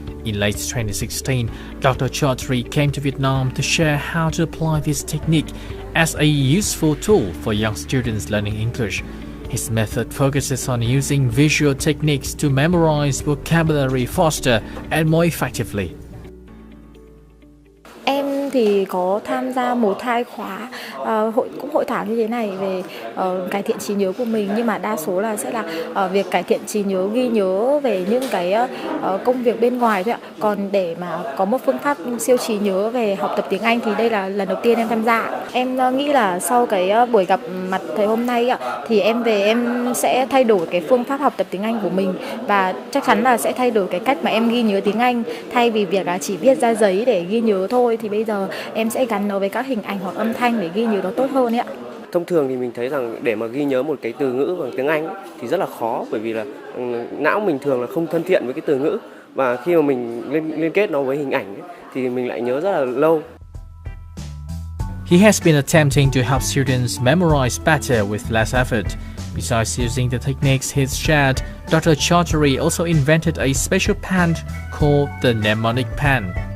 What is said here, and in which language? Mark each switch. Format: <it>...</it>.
<en>In late 2016, Dr. Chaudhary came to Vietnam to share how to apply this technique as a useful tool for young students learning English. His method focuses on using visual techniques to memorize vocabulary faster and more effectively.</en> <vi>Em em thì có tham gia 1-2 khóa hội thảo như thế này về cải thiện trí nhớ của mình, nhưng mà đa số là sẽ là việc cải thiện trí nhớ, ghi nhớ về những cái công việc bên ngoài thôi ạ. Còn để mà có một phương pháp siêu trí nhớ về học tập tiếng Anh thì đây là lần đầu tiên em tham gia. Em nghĩ là sau cái buổi gặp mặt thầy hôm nay ạ, thì em về em sẽ thay đổi cái phương pháp học tập tiếng Anh của mình, và chắc chắn là sẽ thay đổi cái cách mà em ghi nhớ tiếng Anh. Thay vì việc là chỉ viết ra giấy để ghi nhớ thôi, thì bây giờ em sẽ gắn nó với các hình ảnh hoặc âm thanh để ghi nhớ nó tốt hơn ấy ạ. Thông thường thì mình thấy rằng để mà ghi nhớ một cái từ ngữ bằng tiếng Anh thì rất là khó, bởi vì là não mình thường là không thân thiện với cái từ ngữ, và khi mà mình liên kết nó với hình ảnh thì mình lại nhớ rất là lâu.</vi> <en>He has been attempting to help students memorize better with less effort. Besides using the techniques he's shared, Dr. Chaudhary also invented a special pen called the mnemonic pen.</en>